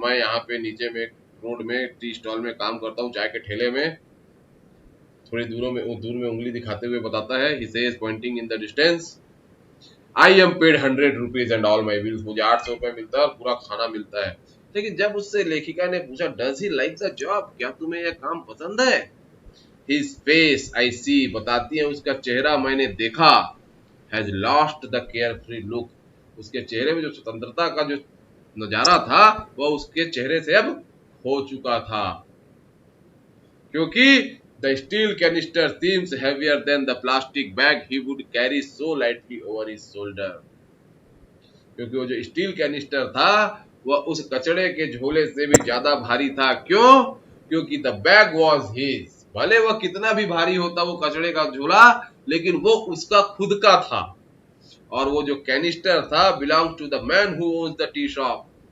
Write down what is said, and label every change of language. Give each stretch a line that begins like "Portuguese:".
Hindi: मैं यहाँ पे नीचे में रोड में टी स्टॉल में काम करता हूँ, चाय के ठेले में। थोड़ी दूर में उंगली दिखाते हुए बताता है,
English: he says pointing in the distance, I am paid 100 rupees and all my bills.
Hindi: मुझे 800 रुपए मिलता है और पूरा खाना मिलता है। लेकिन जब उससे लेखिका ने पूछा
English: does he like the job,
Hindi: क्या तुम्हें यह काम पसंद है?
English: His face I see,
Hindi: बताती है उसका चेहरा मैंने देखा,
English: has lost the carefree look,
Hindi: उसके चेहरे में जो स्वतंत्रता का जो नजारा था वह उसके चेहरे से अब हो चुका था।
English: क्योंकि the steel canister seems heavier than the plastic bag he would carry so lightly over his shoulder.
Hindi: क्योंकि वो जो स्टील कैनिस्टर था वह उस कचड़े के झोले से भी ज्यादा भारी था। क्यों?
English: क्योंकि the bag was his.
Hindi: भले वह कितना भी भारी होता वो कचड़े का झोला, लेकिन वो उसका खुद का था। और वो जो कैनिस्टर था
English: belongs to the man who owns the tea shop.